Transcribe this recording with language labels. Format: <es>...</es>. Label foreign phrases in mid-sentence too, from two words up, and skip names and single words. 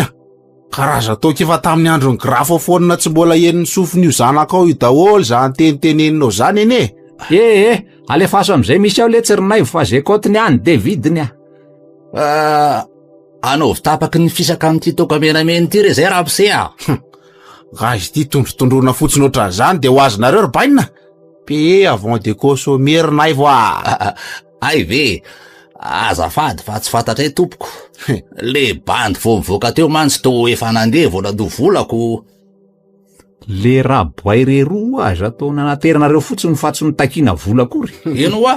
<mg>Karaza toka efa tamin'ny andron'ny grafophone tsy mbola heniny sofin'io zanakao io daholo zany teniteneninao zany ene. Alefaso am'izay misy ao letsy rinay fa zay kotiny any de vidiny a. Anaovy tapaky ny fisaka amin'ity toka menameny ity re zay Ramsey a. Ga izy ty tondrotondrona fotsiny ohatran'izany de ho azonareo ry bainina.</mg> <fr>Paye avant de consommer</fr> <mg>rinay voa. Ay ve, azafady fa tsy fantatray tompoko. Le bandy vao mivoaka teo mantsy to efa nandeha vola do volako. Le raboay reroa azo atao nanateranareo fotsiny fa tsy nitakina vola akory. Ino a?</mg>